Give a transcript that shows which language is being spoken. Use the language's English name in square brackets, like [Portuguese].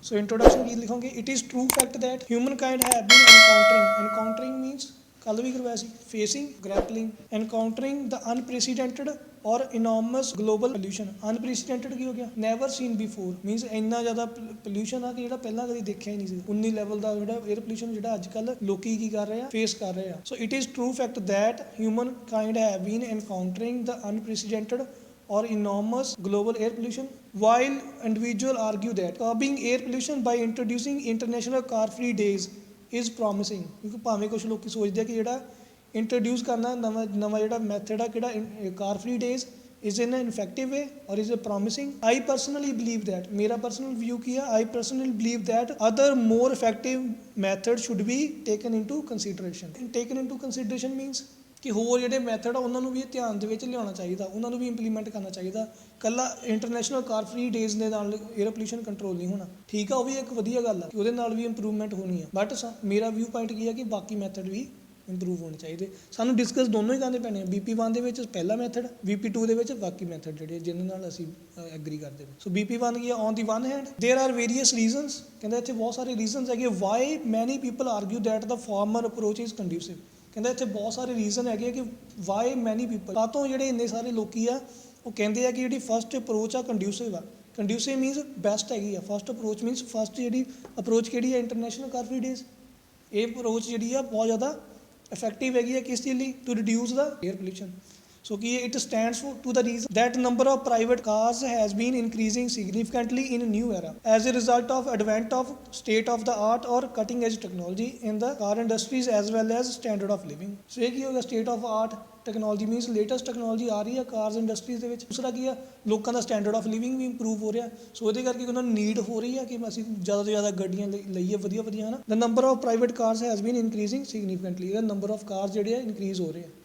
[Punjabi] So introduction Ki ਲਿਖੋਗੇ [English] it is true fact that human kind have been encountering means [Punjabi] ਕੱਲ੍ਹ ਵੀ ਕਰਵਾਇਆ ਸੀ [English] Facing grappling encountering the unprecedented or enormous global pollution. [Punjabi] Unprecedented ਕੀ ਹੋ ਗਿਆ [English] never seen before [Punjabi] means ਇੰਨਾ ਜ਼ਿਆਦਾ pollution ਆ ਕਿ ਜਿਹੜਾ ਪਹਿਲਾਂ ਕਦੀ ਦੇਖਿਆ ਹੀ ਨਹੀਂ ਸੀ। 19 ਲੈਵਲ ਦਾ ਜਿਹੜਾ ਏਅਰ ਪੋਲਿਊਸ਼ਨ ਜਿਹੜਾ ਅੱਜ ਕੱਲ੍ਹ ਲੋਕੀ ਕੀ ਕਰ ਰਹੇ ਆ ਫੇਸ ਕਰ ਰਹੇ ਆ। [English] So it is true fact that human kind have been encountering the unprecedented or enormous global air pollution, while individuals argue that curbing air pollution by introducing international car-free days is promising। [Punjabi] ਕਿਉਂਕਿ ਭਾਵੇਂ ਕੁਝ ਲੋਕੀ ਸੋਚਦੇ ਆ ਕਿ ਜਿਹੜਾ introduce ਕਰਨਾ ਨਵਾਂ ਜਿਹੜਾ ਮੈਥਡ ਆ ਕਿਹੜਾ [English] car-free days is in an effective way or is it promising? I personally believe that [Punjabi] ਮੇਰਾ personal view ਕੀ ਆ [English] I personally believe that other more effective method should be taken into consideration। taken into consideration means [Punjabi] ਕਿ ਹੋਰ ਜਿਹੜੇ method ਆ ਉਹਨਾਂ ਨੂੰ ਵੀ ਧਿਆਨ ਦੇ ਵਿੱਚ ਲਿਆਉਣਾ ਚਾਹੀਦਾ, ਉਹਨਾਂ ਨੂੰ ਵੀ ਇੰਪਲੀਮੈਂਟ ਕਰਨਾ ਚਾਹੀਦਾ। ਇਕੱਲਾ ਇੰਟਰਨੈਸ਼ਨਲ ਕਾਰ-ਫ੍ਰੀ ਡੇਜ਼ ਦੇ ਨਾਲ ਏਅਰ ਪੋਲਿਊਸ਼ਨ ਕੰਟਰੋਲ ਨਹੀਂ ਹੋਣਾ, ਠੀਕ ਆ, ਉਹ ਵੀ ਇੱਕ ਵਧੀਆ ਗੱਲ ਆ ਕਿ ਉਹਦੇ ਨਾਲ ਵੀ ਇੰਪਰੂਵਮੈਂਟ ਹੋਣੀ ਆ। ਬਟ ਮੇਰਾ ਵਿਊ ਪੁਆਇੰਟ ਕੀ ਆ ਕਿ ਬਾਕੀ ਮੈਥਡ ਵੀ ਇੰਪਰੂਵ ਹੋਣੇ ਚਾਹੀਦੇ। ਸਾਨੂੰ ਡਿਸਕਸ ਦੋਨੋਂ ਹੀ ਕਰਨੇ ਪੈਣੇ ਆ। BP1 ਦੇ ਵਿੱਚ ਪਹਿਲਾ ਮੈਥਡ, BP2 ਦੇ ਵਿੱਚ ਬਾਕੀ ਮੈਥਡ ਜਿਹੜੇ ਜਿਹਨਾਂ ਨਾਲ ਅਸੀਂ ਐਗਰੀ ਕਰਦੇ ਹਾਂ। ਸੋ BP1 ਕੀ ਆ [English] On the one hand there are various reasons. [Punjabi] ਕਹਿੰਦਾ ਇੱਥੇ ਬਹੁਤ ਸਾਰੇ ਰੀਜ਼ਨਸ ਹੈਗੇ [English] Why many people argue that the former approach is conducive. [Punjabi] ਕਹਿੰਦਾ ਇੱਥੇ ਬਹੁਤ ਸਾਰੇ ਰੀਜ਼ਨ ਹੈਗੇ ਕਿ [English] why many people [Punjabi] ਕਾਹਤੋਂ ਜਿਹੜੇ ਇੰਨੇ ਸਾਰੇ ਲੋਕੀ ਆ ਉਹ ਕਹਿੰਦੇ ਆ ਕਿ ਜਿਹੜੀ ਫਸਟ ਅਪਰੋਚ ਆ ਕੰਡਿਊਸਿਵ ਆ। ਕੰਡਿਊਸਿਵ ਮੀਨਸ ਬੈਸਟ ਹੈਗੀ ਆ। ਫਸਟ ਅਪਰੋਚ ਮੀਨਸ ਫਸਟ ਜਿਹੜੀ ਅਪਰੋਚ ਕਿਹੜੀ ਆ ਇੰਟਰਨੈਸ਼ਨਲ ਕਾਰ-ਫ੍ਰੀ ਡੇਜ਼। ਇਹ ਅਪਰੋਚ ਜਿਹੜੀ ਆ ਬਹੁਤ ਜ਼ਿਆਦਾ ਇਫੈਕਟਿਵ ਹੈਗੀ ਆ ਕਿਸ ਚੀਜ਼ ਲਈ [English] To reduce ਦਾ air pollution. So it stands to the reason that number of private cars has been increasing significantly in a new era as a result of advent of state of the art or cutting edge technology in the car industries as well as standard of living। [Punjabi] So ਇਹ ਕੀ ਹੋ ਗਿਆ state of art technology means latest technology ਆ ਰਹੀ ਆ cars industries ਦੇ ਵਿੱਚ। ਦੂਸਰਾ ਕੀ ਆ ਲੋਕਾਂ ਦਾ standard of living we improve ਹੋ ਰਿਹਾ। ਸੋ ਉਹਦੇ ਕਰਕੇ ਉਹਨਾਂ ਨੂੰ ਨੀਡ ਹੋ ਰਹੀ ਆ ਕਿ ਅਸੀਂ ਜ਼ਿਆਦਾ ਤੋਂ ਜ਼ਿਆਦਾ ਗੱਡੀਆਂ ਲਈਏ ਵਧੀਆ ਵਧੀਆ ਹੈ ਨਾ। [English] The number of private cars has been increasing significantly. [Punjabi] ਇਹਦਾ ਨੰਬਰ ਆਫ ਕਾਰਸ ਜਿਹੜੇ ਆ ਇਨਕਰੀਜ਼ ਹੋ ਰਹੇ ਆ।